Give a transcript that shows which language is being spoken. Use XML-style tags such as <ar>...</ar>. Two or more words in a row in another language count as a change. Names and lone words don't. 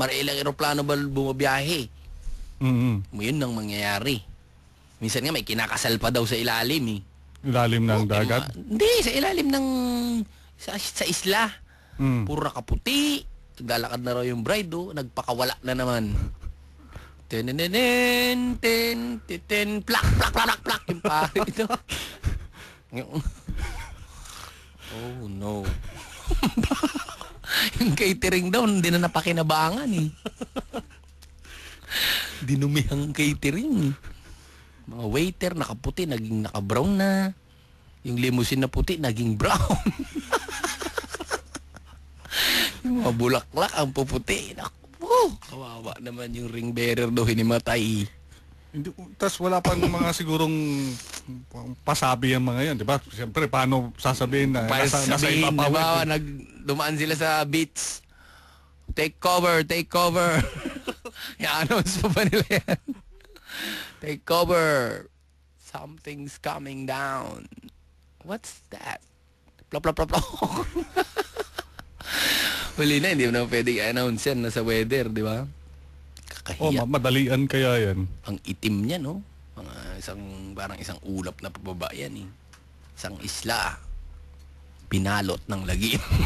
<tl>Marailang eroplano ba bumabiyahe. Yun ang mangyayari. Minsan nga may kinakasal pa daw sa ilalim eh. Ilalim ng dagat? Hindi, sa ilalim ng sa isla. Puro nakaputi. Naglalakad na raw yung bride nagpakawala na naman. Ten, plak, plak, plak, plak, yung pare ito.</tl> <en>Oh, no.</en> <tl>Yung catering daw, hindi na napakinabangan eh. Dinumihang catering. Mga waiter, nakaputi, naging naka-brown na. Yung limousine na puti, naging brown. Yung mga bulaklak, ang puputi. Kawawa naman yung ring bearer daw hinimatay. Tapos wala pang mga sigurong pasabi ang mga yan, di ba? Siyempre, paano sasabihin na nasa ipapawid? Diba, dumaan sila sa beach.</tl> <en>Take cover, take cover.</en> <tl>I-announce pa nila yan.</tl> <en>Take cover. Something's coming down. What's that? Plop, plop, plop, plop.</en> <tl>Huli na, hindi mo na pwedeng i-announce yan na sa weather, di ba? Kakahiya. Madalian kaya yan. Ang itim niya, no? Parang isang ulap na pababa yan, eh. Isang isla. Pinalot ng lagim.</tl>